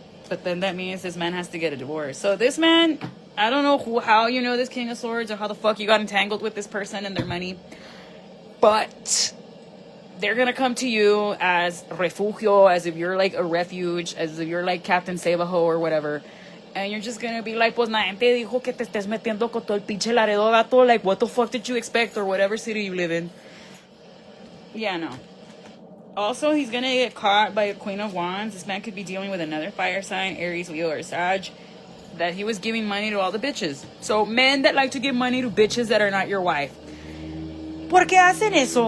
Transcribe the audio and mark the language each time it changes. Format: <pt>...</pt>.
<en>But then that means this man has to get a divorce. So this man, I don't know how you know this King of Swords or how the fuck you got entangled with this person and their money. But they're gonna come to you as refugio, as if you're like a refuge, as if you're like Captain Save-A-Ho or whatever. And you're just gonna be like,</en> <es>pues nadie te dijo que te estés metiendo con todo el pinche Laredo, gato.</es> <en>Like, what the fuck did you expect? Or whatever city you live in. Yeah, no. Also, he's gonna get caught by a Queen of Wands. This man could be dealing with another fire sign, Aries, Leo, or Sag, that he was giving money to all the bitches. So, men that like to give money to bitches that are not your wife.</en> <es>¿Por qué hacen eso?</es>